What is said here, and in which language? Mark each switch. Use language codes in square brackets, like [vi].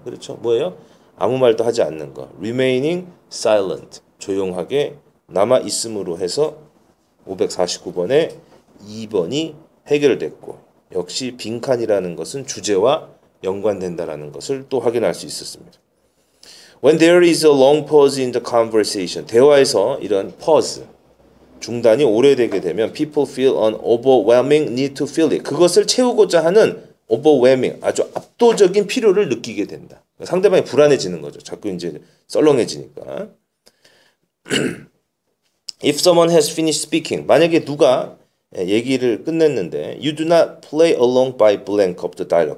[ko] 그렇죠? 뭐예요? 아무 말도 하지 않는 거. [en] Remaining silent. [ko] 조용하게 남아 있음으로 해서 549번에 2번이 해결됐고, 역시 빈칸이라는 것은 주제와 연관된다라는 것을 또 확인할 수 있었습니다. [en] When there is a long pause in the conversation, [ko] 대화에서 이런 pause, 중단이 오래되게 되면 [en] people feel an overwhelming need to fill it. [ko] 그것을 채우고자 하는 overwhelming, 아주 압도적인 필요를 느끼게 된다. 상대방이 불안해지는 거죠. 자꾸 이제 썰렁해지니까. [en] If someone has finished speaking, [ko] 만약에 누가 얘기를 끝냈는데 [en] you do not play along by blank of the dialogue.